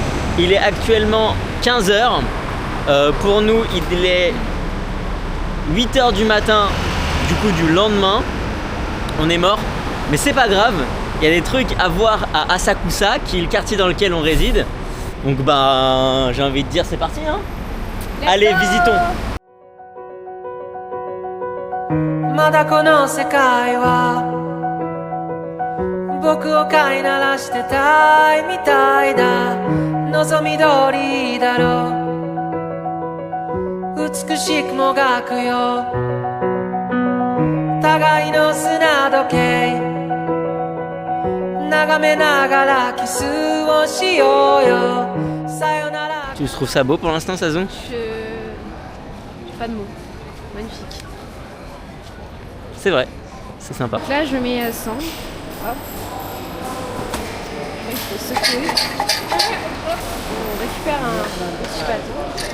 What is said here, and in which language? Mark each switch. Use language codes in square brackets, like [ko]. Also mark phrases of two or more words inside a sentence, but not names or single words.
[fr] Il est actuellement 15 heures. Pour nous, il est 8 heures du matin, du coup du lendemain. On est mort, mais c'est pas grave. Il y a des trucs à voir à Asakusa, qui est le quartier dans lequel on réside. Donc j'ai envie de dire c'est parti hein. Allez, visitons. [ja] まだこの世界は僕を飼いならしてたいみたいだ望み通りだろう美しくもがくよ互いの砂時計眺めながらキスをしようよさよなら [fr] Tu trouves ça beau pour l'instant, Sazon? Pas de mots. Magnifique. C'est vrai, c'est sympa. Donc là, je mets 100. Hop. Il faut secouer. On récupère un petit bâton.